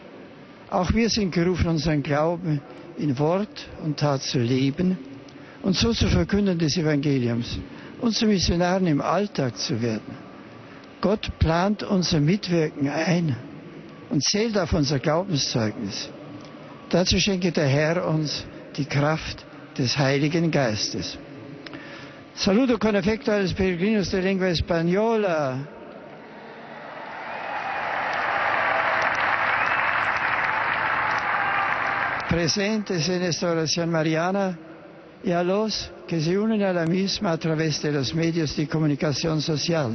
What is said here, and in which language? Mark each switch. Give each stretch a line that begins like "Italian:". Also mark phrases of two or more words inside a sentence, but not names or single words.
German: Auch wir sind gerufen, unseren Glauben in Wort und Tat zu leben und so zu verkünden des Evangeliums und zu Missionaren im Alltag zu werden. Gott plant unser Mitwirken ein und zählt auf unser Glaubenszeugnis. Dazu schenke der Herr uns die Kraft des Heiligen Geistes.
Italian: Saluto con affetto
Spanish: a los peregrinos de lengua española. Presentes en esta oración mariana y a los que se unen a la misma a través de los medios de comunicación social.